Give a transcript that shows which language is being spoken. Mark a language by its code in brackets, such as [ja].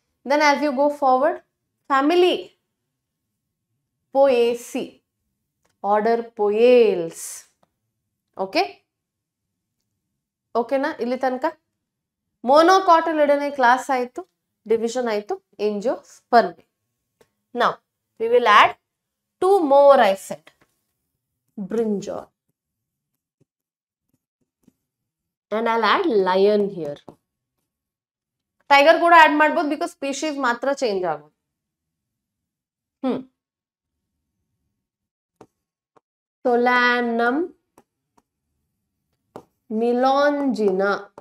[en] Then as you go forward, family poaceae, order poales. [kn] Okay, ಓಕೆನಾ ಇಲ್ಲಿ ತನಕ? ಮೋನೋಕಾಟಿಲಿಡನೆ ಕ್ಲಾಸ್ ಆಯ್ತು, ಡಿವಿಷನ್ ಆಯ್ತು ಏಂಜಿಯೋಸ್ಪರ್ಮೆ. [en] Now we will add 2 more. I said brinjal, and I'll add lion here. [kn] Tiger ಕೂಡ add ಮಾಡಬಹುದು because species ಮಾತ್ರ change ಆಗೋದು. [la] Solanum melongena.